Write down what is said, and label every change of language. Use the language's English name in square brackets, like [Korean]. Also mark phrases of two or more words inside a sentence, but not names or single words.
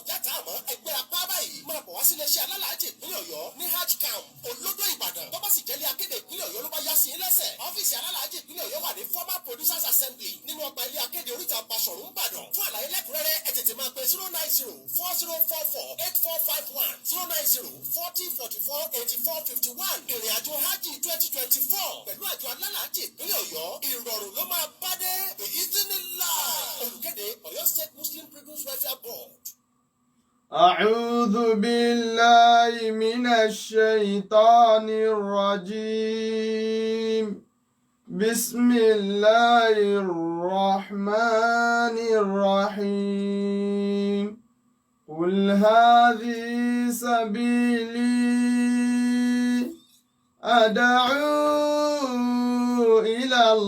[Yoruba] játa àmọ́ ẹgbẹ́ apá báyìí máa bọ̀ wá sílé iṣẹ́ alálàájì ìpínlẹ̀ Ọ̀yọ́ ní hajj camp olódò Ìbàdàn tó bá sì jẹ́lé akéde ìpínlẹ̀ Ọ̀yọ́ ló bá yá sí lẹ́sẹ̀ ọ́fíìsì alálàájì ìpínlẹ̀ Ọ̀yọ́ wà ní former producers assembly nínú ọgbà ilé akéde oríta Basọ̀rún Ìbàdàn fún àlàyé lẹ́kùnrẹ́rẹ́ ẹ tètè máa pe 09040448451 09040448451 ìrìn àjò hajj 2024 pẹ̀lú àjọ alálàájì ìpínlẹ̀ Ọ̀yọ́ ìrọ̀rùn ló máa bá dé ìdínnílá olùkéde Ọ̀yọ́ State Muslim Pilgrims Welfare Board. [Arabic] أعوذ بالله من الشيطان الرجيم بسم الله الرحمن الرحيم قل هذه سبيلي أدعو إلى